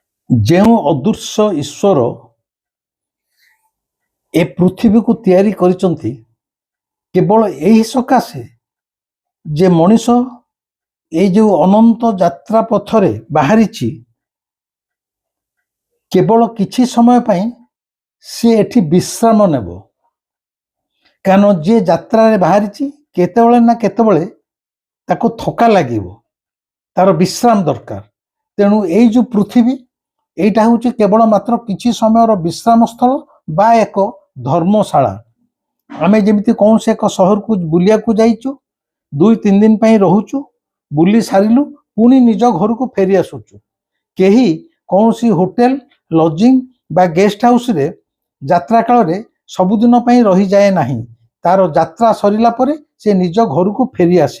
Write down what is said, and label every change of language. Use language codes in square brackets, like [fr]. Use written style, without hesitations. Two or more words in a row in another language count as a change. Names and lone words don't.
[or] ଯେଉଁ ଅଦୃଶ୍ୟ ଈଶ୍ୱର ଏ ପୃଥିବୀକୁ ତିଆରି କରିଛନ୍ତି କେବଳ ଏହି ସକାଶେ ଯେ ମଣିଷ ଏଇ ଯେଉଁ ଅନନ୍ତ ଯାତ୍ରା ପଥରେ ବାହାରିଛି, କେବଳ କିଛି ସମୟ ପାଇଁ ସେ ଏଠି ବିଶ୍ରାମ ନେବ। କାରଣ ଯିଏ ଯାତ୍ରାରେ ବାହାରିଛି କେତେବେଳେ ନା କେତେବେଳେ ତାକୁ ଥକା ଲାଗିବ, ତାର ବିଶ୍ରାମ ଦରକାର। ତେଣୁ ଏଇ ଯେଉଁ ପୃଥିବୀ, [bn] এইটা হচ্ছে কেবল মাত্র কিছু সময়ের বিশ্রাম স্থল বা এক ধর্মশালা। [or] ଆମି ଯେମିତି କୌଣସି ଏକ ସହରକୁ ବୁଲିବାକୁ ଯାଇଛୁ, 2-3 ଦିନ ପାଇଁ ରହୁଛୁ, ବୁଲି ସାରିଲୁ, ପୁଣି ନିଜ ଘରକୁ ଫେରି ଆସୁଛୁ। କେହି କୌଣସି ହୋଟେଲ, ଲଜିଂ ବା ଗେଷ୍ଟ ହାଉସରେ ଯାତ୍ରା କାଳରେ ସବୁଦିନ ପାଇଁ ରହିଯାଏ ନାହିଁ। ତାର ଯାତ୍ରା ସରିଲା ପରେ ସେ ନିଜ ଘରକୁ ଫେରି ଆସେ।